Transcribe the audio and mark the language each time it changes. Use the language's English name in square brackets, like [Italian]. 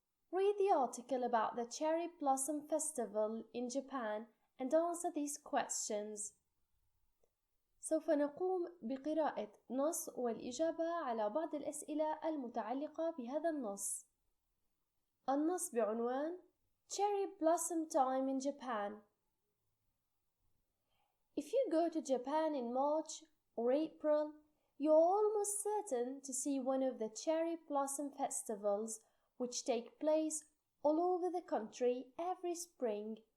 [English] Read the article about the Cherry Blossom Festival in Japan and answer these questions. [Arabic] سوف نقوم بقراءة نص والإجابة على بعض الأسئلة المتعلقة بهذا النص. النص بعنوان [English] Cherry Blossom Time in Japan. If you go to Japan in March or April, you're almost certain to see one of the cherry blossom festivals which take place all over the country every spring.